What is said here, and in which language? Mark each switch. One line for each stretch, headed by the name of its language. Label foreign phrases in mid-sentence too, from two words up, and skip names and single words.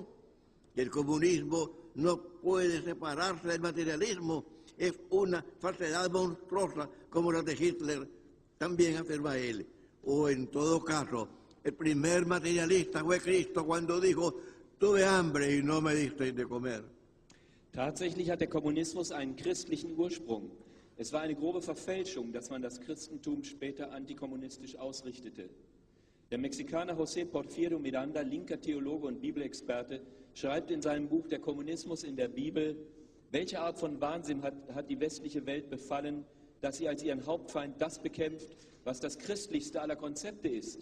Spanish: El comunismo no puede separarse del materialismo. Es una falsedad monstruosa como la de Hitler, también afirma él. O en todo caso, el primer materialista fue Cristo cuando dijo: tuve hambre y no me disteis de comer.
German: Tatsächlich hat der Kommunismus einen christlichen Ursprung. Es war eine grobe Verfälschung, dass man das Christentum später antikommunistisch ausrichtete. Der Mexikaner José Porfirio Miranda, linker Theologe und Bibelexperte, schreibt in seinem Buch Der Kommunismus in der Bibel: Welche Art von Wahnsinn hat die westliche Welt befallen, dass sie als ihren Hauptfeind das bekämpft, was das christlichste aller Konzepte ist?